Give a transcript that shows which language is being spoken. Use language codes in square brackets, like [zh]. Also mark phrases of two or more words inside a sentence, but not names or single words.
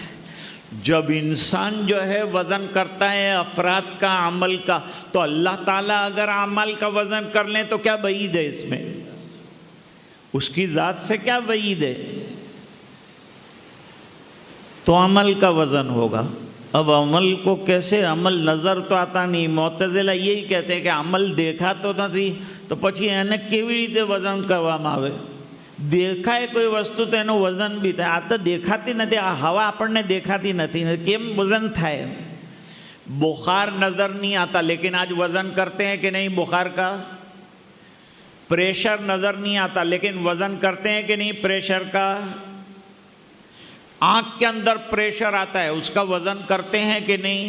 [ur] جب انسان جو ہے وزن کرتا ہے افراد کا، عمل کا، تو اللہ تعالیٰ اگر عمل کا وزن کر لیں تو کیا بعید ہے اس میں؟ اس کی ذات سے کیا بعید ہے؟ تو عمل کا وزن ہوگا۔ اب عمل کو کیسے؟ عمل نظر تو آتا نہیں۔ معتزلہ یہی کہتے ہیں کہ عمل دیکھا تو [gu] નથી તો પછી એને કેવી રીતે વજન કરવામાં આવે? દેખાય કોઈ વસ્તુ તો એનું વજન બી થાય। આ તો દેખાતી નથી, આ હવા આપણને દેખાતી નથી, કેમ વજન થાય? [ur] بخار نظر نہیں آتا لیکن آج وزن کرتے ہیں کہ نہیں بخار کا? پریشر نظر نہیں آتا لیکن وزن کرتے ہیں کہ نہیں پریشر کا? آنکھ کے اندر پریشر آتا ہے، اس کا وزن کرتے ہیں کہ نہیں?